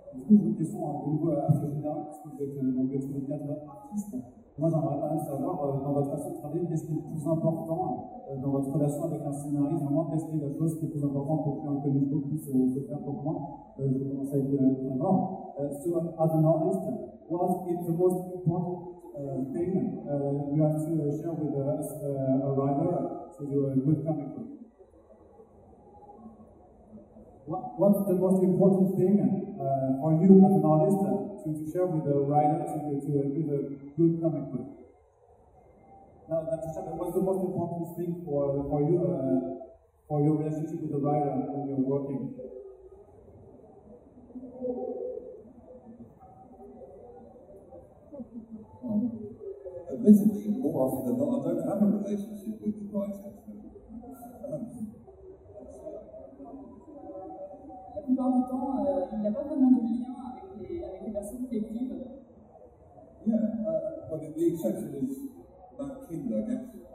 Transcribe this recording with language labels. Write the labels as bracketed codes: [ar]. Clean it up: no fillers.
[fr] Une question à vous, assez générale, parce que vous êtes donc un artiste. Moi, j'aimerais quand même savoir, dans votre façon de travailler, qu'est-ce qui est le plus important dans votre relation avec un scénariste? Vraiment, qu'est-ce qui est la chose qui est plus importante pour qu'un comic book puisse se faire pour moi? Je vais commencer avec le avant. [en] So, as an artist, what is the most important thing you have to share with us, a writer, to do a good comic book? What is the most important thing for you as an artist to share with a writer to give a good comic book? Now, Natasha, what's the most important thing for you for your relationship with the writer when you're working? Admittedly, more often than not, I don't have a relationship with the writer. [fr] La plupart du temps, il n'y a pas vraiment de lien avec les personnes qui écrivent. [en] Yeah, but the exception is Matt King, I guess.